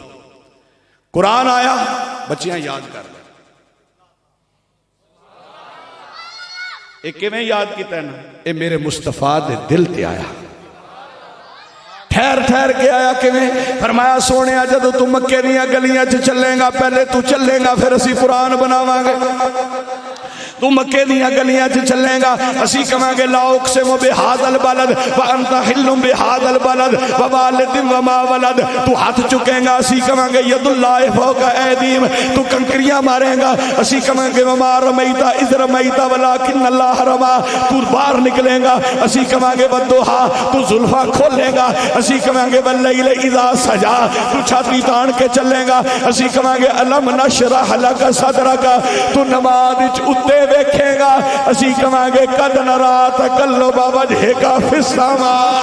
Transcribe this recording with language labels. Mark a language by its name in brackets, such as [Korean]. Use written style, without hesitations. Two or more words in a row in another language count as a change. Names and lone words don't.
[Punjabi] ਕੁਰਾਨ ਆਇਆ ਬੱਚੀਆਂ ਯਾਦ ਕਰ ਲੈ, ਯੇ ਕਿਵੇਂ ਯਾਦ ਕੀਆ ਨਾ, ਯੇ ਮੇਰੇ ਮੁਸਤਫ਼ਾ ਦੇ ਦਿਲ ਤੇ ਆਇਆ, ਠਹਿਰ ਠਹਿਰ ਕੇ ਆਇਆ। ਕਿਵੇਂ ਫ਼ਰਮਾਇਆ ਸੋਹਣੇ ਜਦੋਂ ਤੂੰ ਮੱਕੇ ਦੀ ਗਲੀਆਂ 'ਚ ਚੱਲੇਂਗਾ, ਪਹਿਲੇ ਤੂੰ ਚੱਲੇਂਗਾ ਫਿਰ ਅਸੀ ਕੁਰਾਨ ਬਣਾਵਾਂਗੇ। ਤੂੰ ਮੱਕੇ ਦੀ ਗਲੀਆਂ 'ਚ ਚੱਲੇਂਗਾ, ਅਸੀ ਕਹਾਂਗੇ [Arabic] لا أقسم بهذا البلد وأنت حل بهذا البلد ووالد وما ولد. [Punjabi] ਤੂੰ ਹੱਥ ਚੁੱਕੇਂਗਾ, ਅਸੀ ਕਹਾਂਗੇ [Arabic] يد الله فوق أيديهم. [Punjabi] ਤੂੰ ਕੰਕਰੀਆਂ ਮਾਰੇਂਗਾ, ਅਸੀ ਕਹਾਂਗੇ [Arabic] وما رميت إذ رميت ولكن الله رمى. [Punjabi] ਤੂੰ ਬਾਹਰ ਨਿਕਲੇਂਗਾ, ਅਸੀ ਕਹਾਂਗੇ [Arabic] والضحى. [Punjabi] ਤੂੰ ਜ਼ੁਲਫ਼ਾਂ ਖੋਲ੍ਹੇਂਗਾ, ਅਸੀ ਕਹਾਂਗੇ [Arabic] والليل إذا سجى. [Punjabi] ਤੂੰ ਛਾਤੀ ਤਾਣ ਕੇ ਚੱਲੇਂਗਾ, ਅਸੀ ਕਹਾਂਗੇ [Arabic] ألم نشرح لك صدرك. [Punjabi] ਤੂੰ ਨਮਾਜ਼ ਵਿੱਚ ਉੱਤੇ ਦੇਖੇਂਗਾ, ਅਸੀ ਕਹਾਂਗੇ [Arabic] قد نرى تقلب وجهك في السماء.